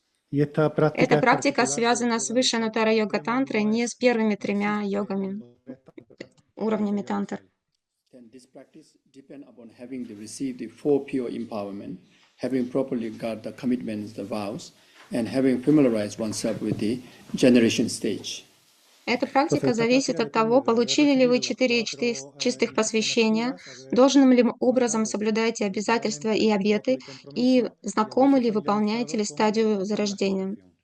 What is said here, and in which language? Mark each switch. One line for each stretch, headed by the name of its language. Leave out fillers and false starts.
Russian: Эта практика связана с высшей нутара-йога-тантрой, не с первыми 3 йогами, уровнями тантр.
English: This practice depends upon having received the 4 pure empowerment, having properly got the commitments, the vows, and having familiarized oneself with the generation stage.
Russian: Эта практика зависит от того, получили ли вы 4 чистых посвящения, должным ли образом соблюдаете обязательства и обеты, и знакомы ли выполняете ли стадию зарождения.